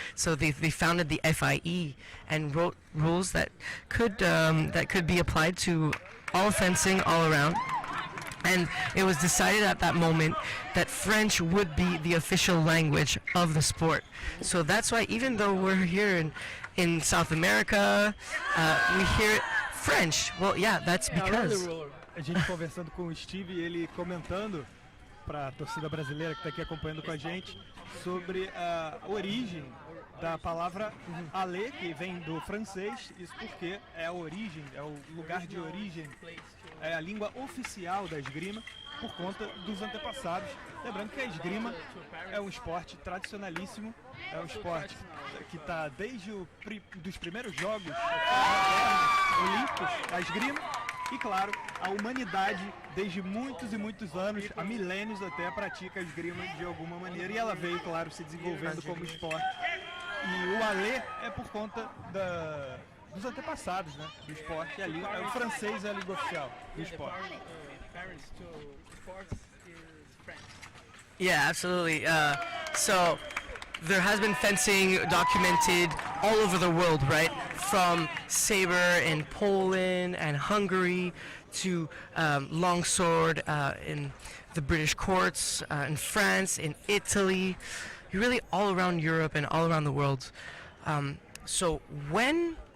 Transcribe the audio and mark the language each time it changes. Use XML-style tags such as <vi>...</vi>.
<en>So they founded the FIE and wrote rules that could be applied to all fencing all around. And it was decided at that moment that French would be the official language of the sport. So that's why, even though we're here in South America, we hear French. Well, yeah, that's because.</en> <pt>A gente conversando com o Steve, ele comentando para a torcida brasileira que está aqui acompanhando com a gente sobre a origem da palavra ale, que vem do francês, isso porque é a origem, é o lugar de origem, é a língua oficial da esgrima por conta dos antepassados. Lembrando que a esgrima é um esporte tradicionalíssimo, é um esporte que está desde dos primeiros jogos olímpicos, a esgrima. E claro, a humanidade, desde muitos e muitos anos, há milênios até, pratica a esgrima de alguma maneira. E ela veio, claro, se desenvolvendo como esporte. E o alê é por conta dos antepassados, né, do esporte. O francês é a língua oficial do esporte.</pt> <en>Yeah, absolutely. So there has been fencing documented all over the world, right? From saber in Poland and Hungary to longsword in the British courts, in France, in Italy, really all around Europe and all around the world. So when</en>